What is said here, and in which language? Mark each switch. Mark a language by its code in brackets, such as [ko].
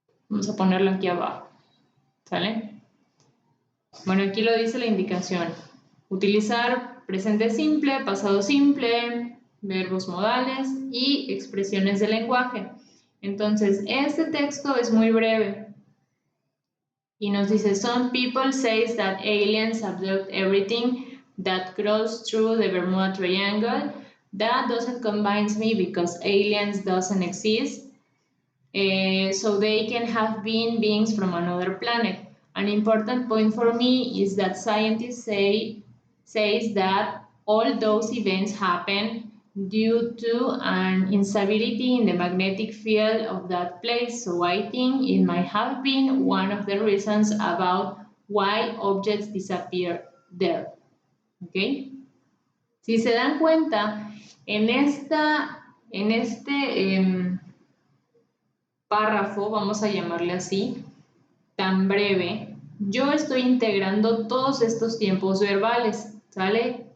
[es] vamos a ponerla aquí abajo. ¿Sale? Bueno, aquí lo dice la indicación. Utilizar presente simple, pasado simple, verbos modales y expresiones de lenguaje. Entonces, este texto es muy breve. Y nos dice, [en] some people say that aliens abduct everything that grows through the Bermuda Triangle. That doesn't convince me because aliens doesn't exist. So they can have been beings from another planet. An important point for me is that scientists says that all those events happen due to an instability in the magnetic field of that place. So I think it might have been one of the reasons about why objects disappear there. [es] ¿Ok? Si se dan cuenta, en este párrafo, vamos a llamarle así, tan breve, yo estoy integrando todos estos tiempos verbales, ¿sale?